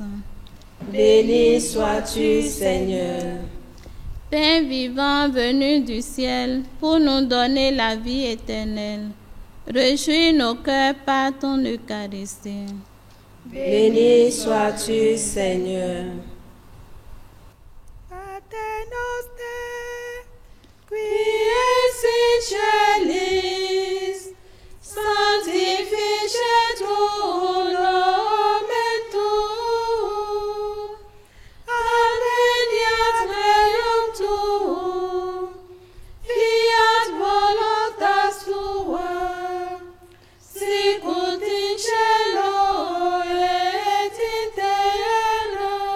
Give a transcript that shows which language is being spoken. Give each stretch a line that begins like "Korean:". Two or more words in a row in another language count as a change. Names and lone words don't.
French: Béni sois-tu, Seigneur. Pain vivant venu du ciel pour nous donner la vie éternelle, réjouis nos cœurs par ton Eucharistie. Béni sois-tu, Seigneur.
Latin: Pater noster, qui es in celis, sanctificetur nomen tuum, adveniat regnum tuum, fiat voluntas tua, sicut in cielo et in terra.